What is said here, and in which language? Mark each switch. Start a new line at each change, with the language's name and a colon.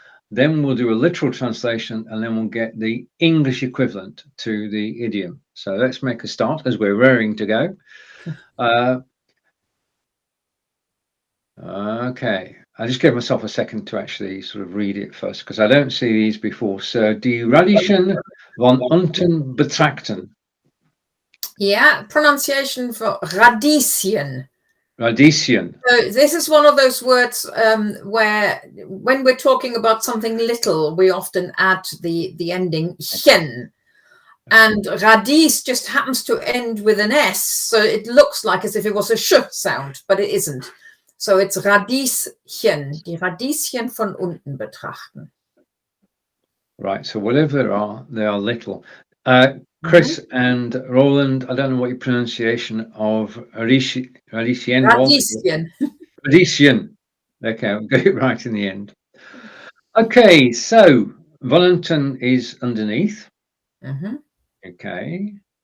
English: Then we'll do a literal translation, and then we'll get the English equivalent to the idiom. So let's make a start as we're raring to go. Okay. I just gave myself a second to actually sort of read it first, because I don't see these before.
German: So, die Radischen von unten betrachten.
English: Yeah, pronunciation for Radieschen.
German: Radieschen.
English: So this is one of those words where, when we're talking about something little, we often add the ending chen. And radies just happens to end with an S, so it looks like as if it was a sh sound, but it isn't. So it's
German: Radieschen, die Radieschen von unten betrachten.
English: Right, so whatever they are little. Chris and Roland, I don't know what your pronunciation of Radieschen was. Radieschen. Okay, we'll get it right in the end. Okay, so von unten is underneath. Okay.